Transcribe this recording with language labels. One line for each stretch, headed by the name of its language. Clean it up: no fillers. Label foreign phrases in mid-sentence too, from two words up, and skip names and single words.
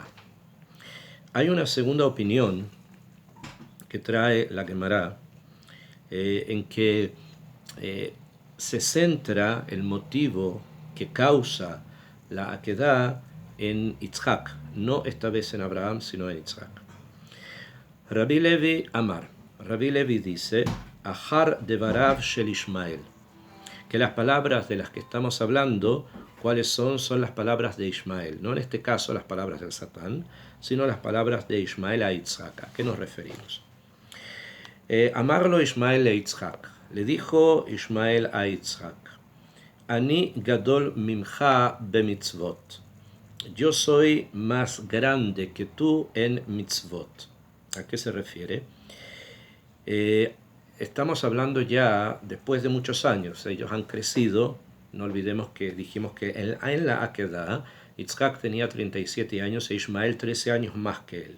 Spanish: Hay una segunda opinión que trae la Gemara, en que se centra el motivo que causa la aquedá en Yitzhak, no esta vez en Abraham, sino en Yitzhak.
Hebrew: רבי לוי אמר, רבי לוי dice: אחר דבריו של ישמעאל,
Spanish: que las palabras de las que estamos hablando, ¿cuáles son? Son las palabras de Ismael, no en este caso las palabras del Satán, sino las palabras de Ismael a Yitzhak. ¿A qué nos referimos? Amarlo Ismael a Yitzhak, le dijo Ismael a Yitzhak:
Hebrew: אני גדול ממך במצוות,
Spanish: yo soy más grande que tú en mitzvot. ¿A qué se refiere? Estamos hablando ya después de muchos años, ellos han crecido. No olvidemos que dijimos que en la Akedah Yitzhak tenía 37 años e Ismael 13 años más que él.